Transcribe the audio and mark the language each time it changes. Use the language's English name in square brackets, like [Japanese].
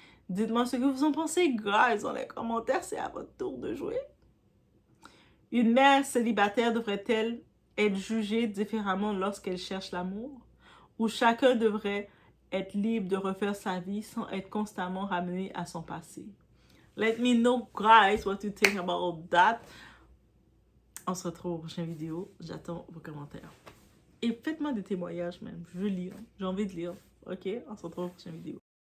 [French] Dites-moi ce que vous en pensez, guys, dans les commentaires, c'est à votre tour de jouer. Une mère célibataire devrait-elle être jugée différemment lorsqu'elle cherche l'amour? Ou chacun devrait être libre de refaire sa vie sans être constamment ramené à son passé? [English] Let me know, guys, what you think about that. [French] On se retrouve aux prochaines vidéos. J'attends vos commentaires. Et faites-moi des témoignages même. Je veux lire. J'ai envie de lire. Ok? On se retrouve aux prochaines vidéos.